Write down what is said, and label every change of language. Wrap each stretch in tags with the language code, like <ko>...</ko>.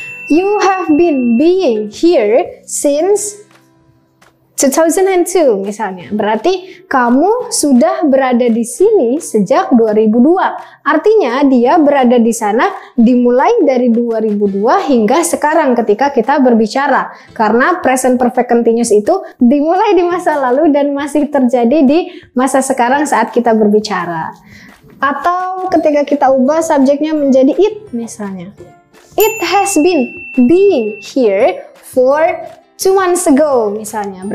<en>You have been being here since 2002 misalnya.</en> <id>Berarti kamu sudah berada di sini sejak 2002. Artinya dia berada di sana dimulai dari 2002 hingga sekarang ketika kita berbicara. Karena present perfect continuous itu dimulai di masa lalu dan masih terjadi di masa sekarang saat kita berbicara. Atau ketika kita ubah subjeknya menjadi it misalnya.</id> <en>It has been being here for 2 months ago misalnya.</en>